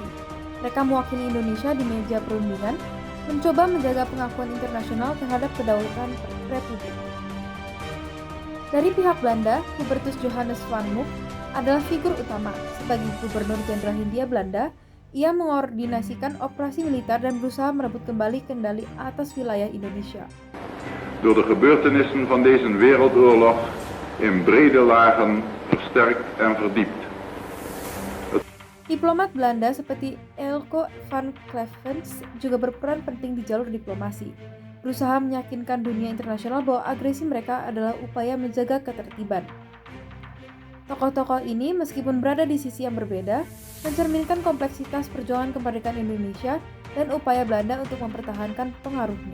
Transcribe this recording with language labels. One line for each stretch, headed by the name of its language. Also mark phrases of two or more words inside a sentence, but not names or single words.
Indonesian: Mereka mewakili Indonesia di meja perundingan, mencoba menjaga pengakuan internasional terhadap kedaulatan Republik. Dari pihak Belanda, Hubertus Johannes van Mook adalah figur utama. Sebagai Gubernur Jenderal Hindia Belanda, ia mengordinasikan operasi militer dan berusaha merebut kembali kendali atas wilayah Indonesia.
Dutch: Door de gebeurtenissen van deze wereldoorlog in brede lagen versterkt en verdiept.
Indonesian: Diplomat Belanda seperti Eelco van Clevens juga berperan penting di jalur diplomasi, berusaha meyakinkan dunia internasional bahwa agresi mereka adalah upaya menjaga ketertiban. Tokoh-tokoh ini meskipun berada di sisi yang berbeda, mencerminkan kompleksitas perjuangan kemerdekaan Indonesia dan upaya Belanda untuk mempertahankan pengaruhnya.